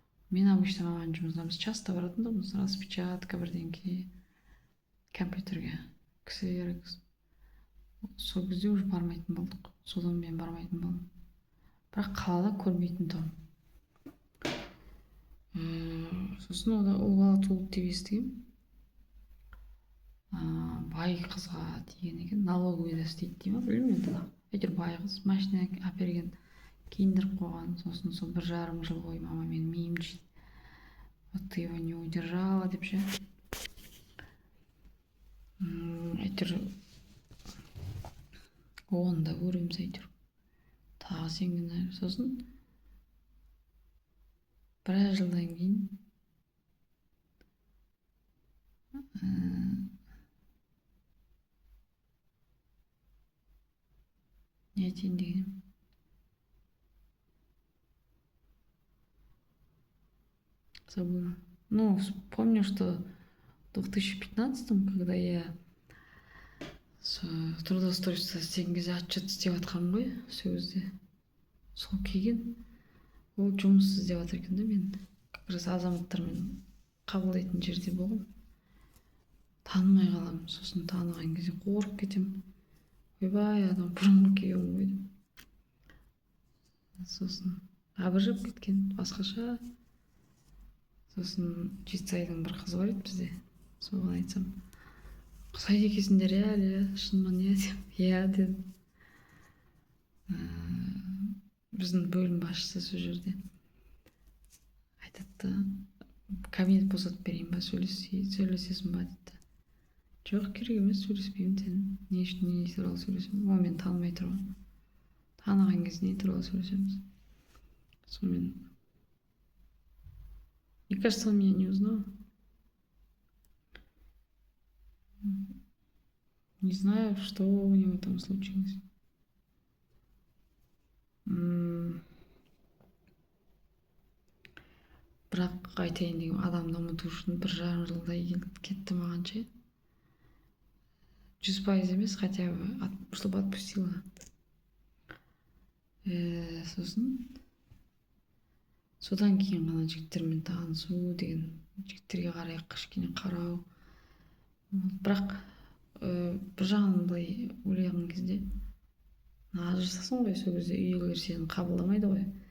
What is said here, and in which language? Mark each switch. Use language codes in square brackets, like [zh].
[kk] Мен обычно маманың жұмысына біз часто баратынбыз, распечатка бірдеңке, компьютерге кісілер. Сол кезде уже бармайтын болдық. Содан мен бармайтын болдым. Бірақ қалада көрмейтін тұғым. Сосын ол бала туылды деп естігем. Бай қызға тиген екен, налоговыйда істейді дей ма, білмеймін енді. Әйтеуір бай қыз, машина әперген, киіндіріп қойған. Сосын сол 1,5 жыл бойы мама менің миымды жейді. [ru] Вот ты его не удержала [kk] деп ше. Әйтеуір оны да көреміз әйтеуір. Тағы сенген. Сосын біраз жылдан кейін не айтайын дегенім. [ru] Забыла. Ну, помню, что в 2015-м, когда я с трудоустройства [kk] істеген кезде отчет істеп жатқанмын ғой, сол кезде. Сол келген, ол жұмыс іздеп жатыр екен да, мен [ru] как раз [kk] азаматтармен қабылдайтын жерде болғам. Танымай қаламын, сосын таныған кезде қорқып кетемін. Ойбай, адам бұрынғы күйеуім ғой деп. Сосын абыржып кеткен, басқаша. Сосын Жетісайдың бір қызы бар еді бізде. Соған айтсам, ұқсайды екенсіңдер әлі, шын ма не деп. Иә дедім. Біздің бөлім басшысы сол жерде айтады, кабинет босатып берейін ба, сөйлесесің ба дейді. Жоқ, керек емес, сөйлеспеймін сен. Не туралы сөйлесемін? Ол мені танымай тұр ғой. Таныған кезде не туралы сөйлесеміз? Сонымен [ru] мне кажется, он меня не узнал. Не знаю, что у него там случилось. [kk] Бірақ айтайын деген, адамды ұмыту үшін 1,5 жылдай кетті маған ше. 100% емес, [ru] хотя бы, чтобы отпустила. [kk] Сосын содан кейін ғана жігіттермен танысу деген, жігіттерге қарай кішкене қарау. Бірақ бір жағынан былай ойлаған кезде, ажырасасың ғой, сол кезде үйдегілер сені қабылдамайды ғой.